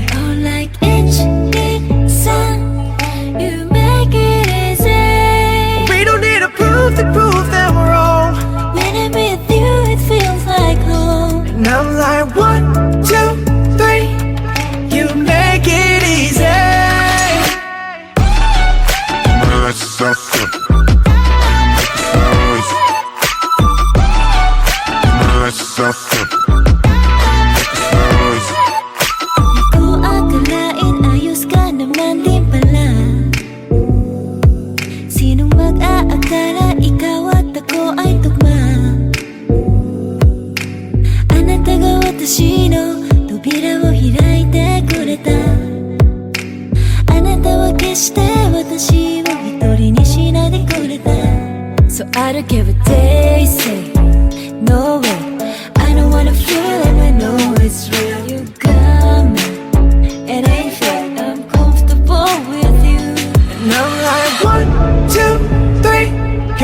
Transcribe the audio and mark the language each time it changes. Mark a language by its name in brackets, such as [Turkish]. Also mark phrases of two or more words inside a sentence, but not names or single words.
[English] Oh, like sun, you make it easy. We don't need to prove that we're wrong. When I'm with you, it feels like home. And I'm like 1, 2, 3. You make it easy. [Filipino] Di ko akalain ayos ka naman din pala. Sinong mag-aakala ikaw at ako ay tugma? [Japanese] あなたが私の扉を開いてくれた. あなたは決して私を一人にしないでくれた. [English] So I don't care what they say, no way. I don't wanna feel it, I know it's real. You got me, it ain't fake. I'm comfortable with you. And I'm like 1, 2, 3.